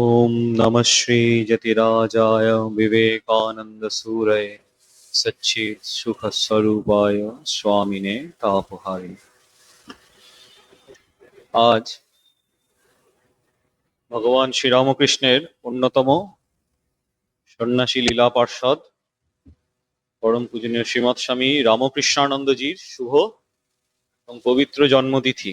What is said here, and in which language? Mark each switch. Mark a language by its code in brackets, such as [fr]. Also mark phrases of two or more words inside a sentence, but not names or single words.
[sa] ओम नमः श्री जतिराजाय विवेकानंदसूरये सच्चित सुख स्वरूपाय स्वामिने तापहारी। [bn] আজ ভগবান শ্রীরামকৃষ্ণের অন্যতম সন্ন্যাসী লীলা পার্ষদ পরম পূজনীয় শ্রীমৎ স্বামী রামকৃষ্ণানন্দজির শুভ এবং পবিত্র জন্মতিথি।